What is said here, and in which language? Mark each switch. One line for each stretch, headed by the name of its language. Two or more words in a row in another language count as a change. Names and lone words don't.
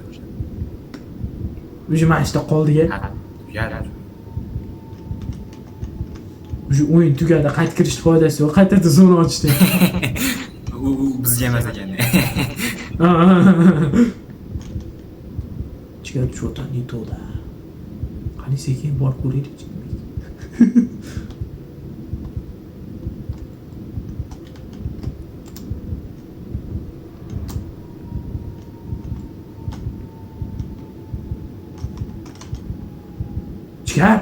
Uzbek: O'sha mashta qoldi-ya. Tugadi. O'sha o'yin tugadi, qayta kirishni foydasi yo'q. Qaytadan zona ochdi. U bizga emas ekan.
Russian: Jigar что-то не то, да.
Uzbek: Qani sekin bor ko'raylik. Jigar,